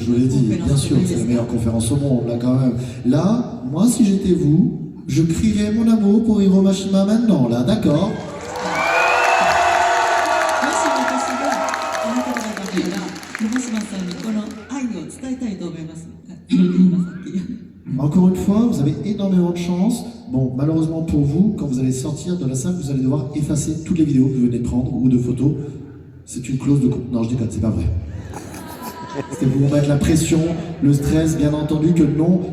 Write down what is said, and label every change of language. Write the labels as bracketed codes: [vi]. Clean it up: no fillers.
[fr] Je vous l'ai dit, bien sûr, c'est la meilleure conférence au monde, là, quand même. Là, moi, si j'étais vous, je crierais mon amour pour Hiro Mashima maintenant, là, d'accord? [ja] もし私があなた方だったら山島さんにこの愛を伝えたいと思います。今さっき。 [fr] Encore une fois, vous avez énormément de chance. Bon, malheureusement pour vous, quand vous allez sortir de la salle, vous allez devoir effacer toutes les vidéos que vous venez de prendre ou de photos. C'est une clause de... Non, je déconne, c'est pas vrai. C'était pour vous mettre la pression, le stress, bien entendu que non.